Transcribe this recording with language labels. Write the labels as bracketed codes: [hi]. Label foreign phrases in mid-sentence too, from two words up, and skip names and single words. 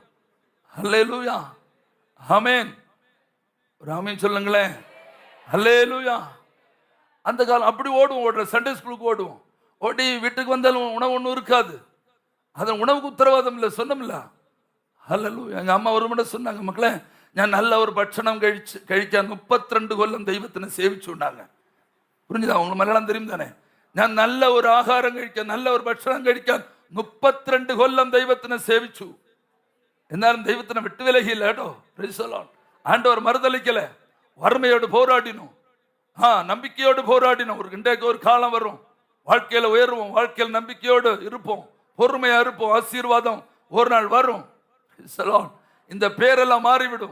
[ta] ஹல்லேலூயா. ஆமென். ஒரு ஆமென் சொல்லுங்களேன். ஹல்லேலூயா. அந்த காலம் அப்படி ஓடுற [en] Sunday schoolukku [ta] ஓடுவோம். ஓடி வீட்டுக்கு வந்தாலும் உணவு ஒன்றும் இருக்காது. அதன் உணவுக்கு உத்தரவாதம் இல்லை, சொன்னோம்ல. ஹல்லேலூயா. எங்கள் அம்மா ஒரு முறை சொன்னாங்க, மக்களே [ml] ഞാൻ നല്ല ഒരു ഭക്ഷണം കഴിക്കാൻ 32 കൊല്ലം ദൈവത്തിനെ സേവിച്ചുണ്ടാங்க. [ta] புரிஞ்சுதா? உங்களுக்கு மலையாளம் தெரியும் தானே? [ml] ഞാൻ നല്ല ഒരു ആഹാരം കഴിക്കാൻ, നല്ല ഒരു ഭക്ഷണം കഴിക്കാൻ 32 കൊല്ലം ദൈവത്തിനെ സേവിച്ചു. എന്നാലും ദൈവത്തിനെ വിട്ടുവിലകിയില്ല കേട്ടോ. [ta] ஆண்டவர் மறுதளிக்கல. வறுமையோடு போராடினோம், நம்பிக்கையோடு போராடினோம். இன்றைக்கு ஒரு காலம் வரும், வாழ்க்கையில உயர்வோம், வாழ்க்கையில் நம்பிக்கையோடு இருப்போம், பொறுமையா இருப்போம், ஆசீர்வாதம் ஒரு நாள் வரும். இந்த பேரெல்லாம் மாறிவிடும்.